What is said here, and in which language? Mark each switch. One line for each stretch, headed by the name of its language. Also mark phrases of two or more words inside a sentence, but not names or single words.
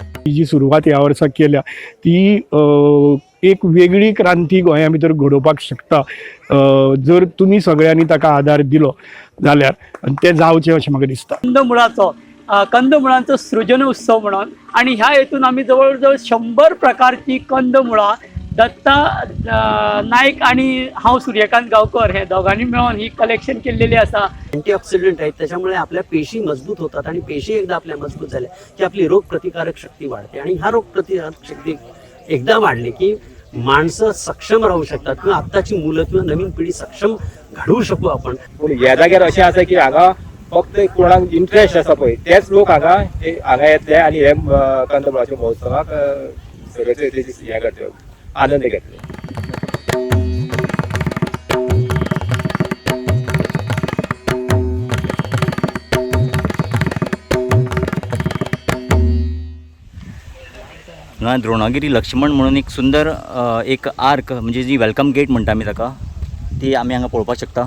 Konkani: जी सुरवात ह्या वर्सा केल्या ती एक वेगळी क्रांती गोंया भितर घडोवपाक शकता जर तुमी सगळ्यांनी ताका आदार दिलो जाल्यार, आनी तें जावचें अशें म्हाका दिसता.
Marathi: कंदमुळांचो सृजन उत्सव म्हणून, आणि ह्या हेतून आम्ही जवळजवळ 100 प्रकारची कंदमुळां दत्ता नायक आणि हांव सूर्यकांत गांवकर हे दोघांनी मिळून ही कलेक्शन केलेली असा. अँटीऑक्सिडंट आहेत, त्याच्यामुळे आपल्या पेशी मजबूत होतात आणि पेशी एकदा आपल्या मजबूत झाल्या की आपली रोगप्रतिकारक शक्ती वाढते, आणि ह्या रोगप्रतिकारक शक्ती एकदा वाढली की माणसं सक्षम राहू शकतात, किंवा आत्ताची मुलं किंवा नवीन पिढी सक्षम घडवू शकू आपण.
Konkani: ह्या जाग्यार अशें आसा की हांगा फक्त कोणाक इंटरेस्ट आसा पळय तेच लोक हांगा येतले आनी हे कंदमुळाच्या महोत्सवाक सगळे हे करतले, आनंद घेतले. हांगा द्रोणागिरी लक्ष्मण म्हणून एक सुंदर एक आर्क म्हणजे जी
English: welcome gate
Konkani: म्हणटा आमी ताका, ती आमी हांगा पळोवपाक शकता.